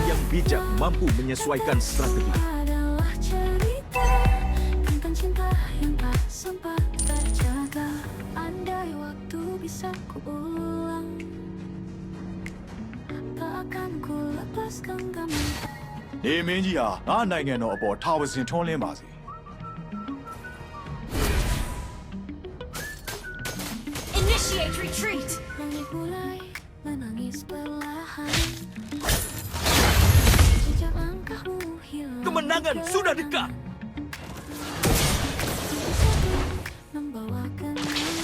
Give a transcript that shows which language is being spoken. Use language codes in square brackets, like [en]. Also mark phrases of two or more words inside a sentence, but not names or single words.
[id] bijak mampu menyesuaikan strategi. Adalah cerita tentang cinta yang tak sempat terjaga. Andai waktu bisa kuulang, tak akan ku lepas genggaman. [my] နေမင်းကြီးဟာငါနိုင်ငံတော်အပေါ်ထာဝစဉ်ထွန်းလင်းပါစေ [en] Initiate retreat. [id] Langit mulai menangis perlahan. Jejak langkahmu hilang. Kemenangan sudah dekat. Membawa kenangan.